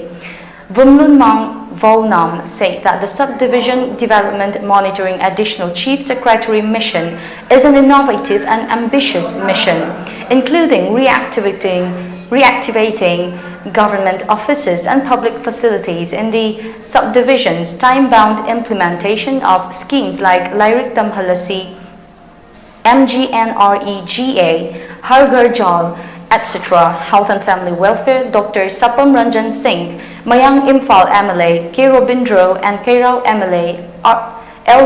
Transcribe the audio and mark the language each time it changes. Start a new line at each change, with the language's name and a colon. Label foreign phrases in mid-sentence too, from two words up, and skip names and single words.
English: Vumlunmang Volnam said that the Subdivision Development Monitoring Additional Chief Secretary mission is an innovative and ambitious mission, including reactivating government offices and public facilities in the subdivisions, time-bound implementation of schemes like Lyric Damhalasi, MGNREGA, Harghar Jal, etc., Health and Family Welfare, Dr. Sapam Ranjan Singh, Mayang Imphal MLA, K. Robindro, and Kairao MLA L.